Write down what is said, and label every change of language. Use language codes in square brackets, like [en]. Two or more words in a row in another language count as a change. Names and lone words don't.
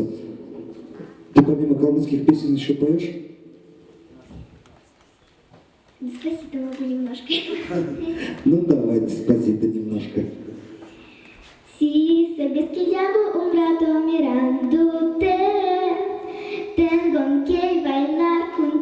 [ru] Ты помимо калмыцких песен еще поешь? Деспасито могу немножко. Ну давай, деспасито немножко. [es] Si sabes que ya llevo un rato mirándote, tengo que bailar